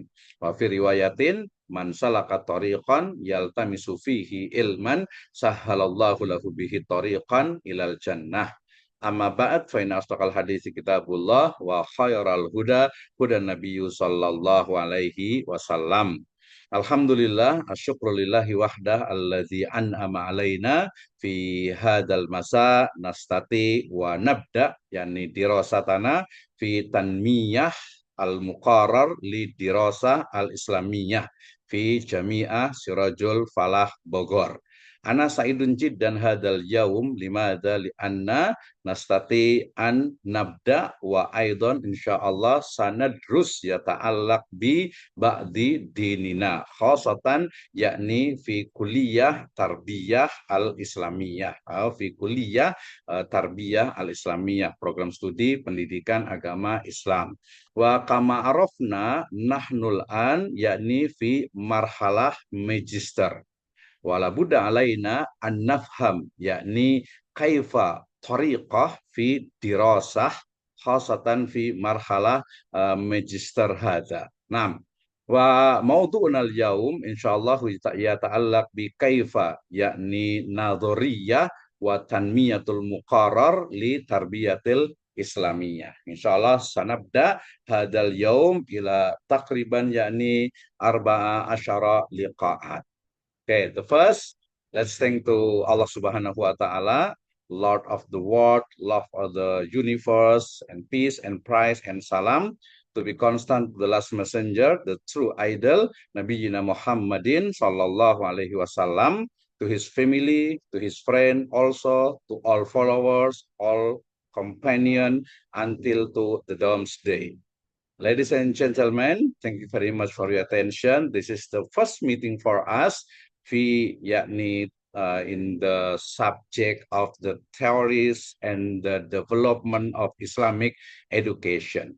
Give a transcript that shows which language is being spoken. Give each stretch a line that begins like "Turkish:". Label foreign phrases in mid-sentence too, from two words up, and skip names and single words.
Arabic: وفي رواية من سلك طريقا يلتمس فيه علما سهل الله له به طريقا إلى الجنة. أما بعد فإن أصدق الحديث كتاب الله وخير الهدى هدى النبي صلى الله عليه وسلم. الحمد لله، أشكر الله وحده الذي أنعم علينا في هذا المساء نستطيع ونبدأ يعني دراستنا في تنمية المقرر لدراسة الإسلامية في جامعة Sirajul Falah Bogor. أنا سعيد جدا هذا اليوم لماذا لأن نستطيع أن نبدأ وأيضا إن شاء الله سندرس يتعلق ببعض ديننا خاصة يعني في كلية التربية الإسلامية atau في كلية التربية الإسلامية,
Indonesian: program studi pendidikan agama Islam.
Arabic: وكما عرفنا نحن الآن يعني في مرحلة الماجستير. ولا بد علينا أن نفهم يعني كيف طريقة في دراسة خاصة في مرحلة الماجستير هذه. Nah, وموضوعنا اليوم إن شاء الله يتعلق بكيف يعني نظرية وتنمية المقرر للتربية الإسلامية. إن شاء الله سنبدأ هذا اليوم إلى تقريبا يعني أربعة عشر لقاءات.
English: Okay, the first, let's thank to
Arabic: الله سبحانه وتعالى,
English: Lord of the world, Lord of the universe, and peace and praise and salam to be constant to the last messenger, the true idol,
Arabic: نبي محمد صلى الله عليه وسلم,
English: to his family, to his friend, also to all followers, all companion until to the doomsday. Ladies and gentlemen, thank you very much for your attention. This is the first meeting for us. Yakni in the subject of the theories and the development of Islamic education.